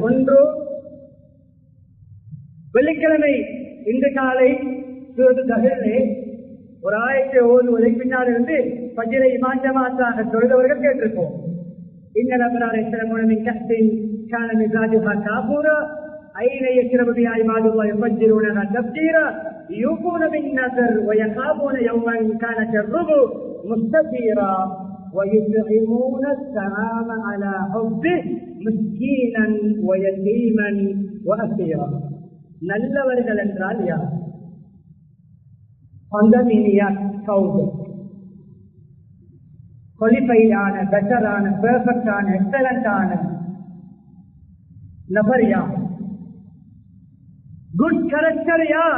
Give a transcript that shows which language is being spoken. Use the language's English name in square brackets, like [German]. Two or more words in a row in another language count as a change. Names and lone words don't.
[Tamil] ஒன்று, வெள்ளிக்கிழமை இன்று காலை தகவலே ஒரு ஆயத்தை ஓதுவதை பின்னால் இருந்து பஜ்ரை இமாஞ்சமாத்தாக தொழுதவர்கள் கேட்டிருப்போம். [Arabic] إن الأبرار يشربون من كأس كان مزاجها كافورا عينا يشرب بها عباد الله يفجرونها تفجيرا يوفون بالنذر ويخافون يوما كان شره مستطيرا ويطعمون الطعام على حبه مسكينا ويتيما واسيرا. [Tamil] நல்லவர்கள் என்றால் யார்? குவாலிஃபைடான, பெட்டரான, பெர்ஃபெக்டான, எக்ஸலண்டான நபர் யார்? [English] good character யார்?